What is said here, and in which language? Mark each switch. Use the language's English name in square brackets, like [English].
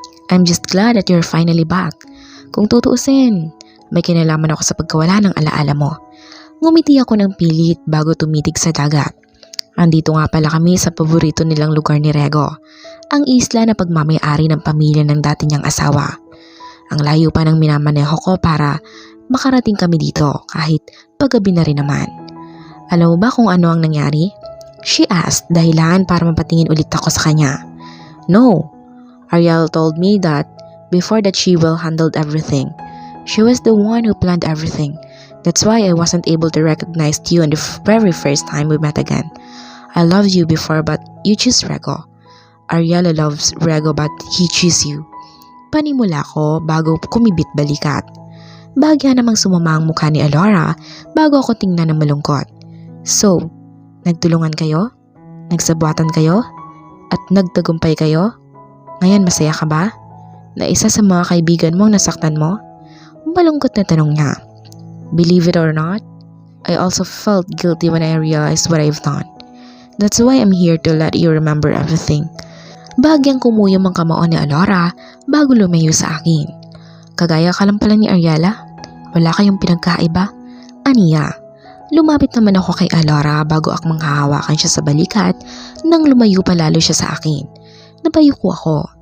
[English] "I'm just glad that you're finally back." [Filipino] Kung tutuusin, may kinalaman ako sa pagkawala ng alaala mo. Ngumiti ako ng pilit bago tumitig sa dagat. Andito nga pala kami sa paborito nilang lugar ni Rego, ang isla na pagmamayari ng pamilya ng dati niyang asawa. Ang layo pa ng minamaneho ko para makarating kami dito kahit paggabi na rin naman. Alam mo ba kung ano ang nangyari? [English] She asked [Filipino] dahilan para mapatingin ulit ako sa kanya. [English] No, Ariel told me that before that she will handle everything. She was the one who planned everything. That's why I wasn't able to recognize you on the very first time we met again. I loved you before but you choose Rego. Ariel loves Rego but he choose you. [Filipino] Panimula ko bago kumibit balikat. Bahagya namang sumama ang mukha ni Alora bago ako tingnan ng malungkot. So, nagtulungan kayo? Nagsabuatan kayo? At nagtagumpay kayo? Ngayon masaya ka ba? Na isa sa mga kaibigan mo nasaktan mo? Malungkot na tanong niya. [English] Believe it or not, I also felt guilty when I realized what I've done. That's why I'm here to let you remember everything. [Filipino] Bahagyang kumuyom ang kamao ni Alora bago lumayo sa akin. Kagaya ka lang pala ni Ariela? Wala kayong pinagkaiba? Aniya. Lumapit naman ako kay Alora bago akong manghahawakan siya sa balikat nang lumayo pa lalo siya sa akin. Napayuko ako.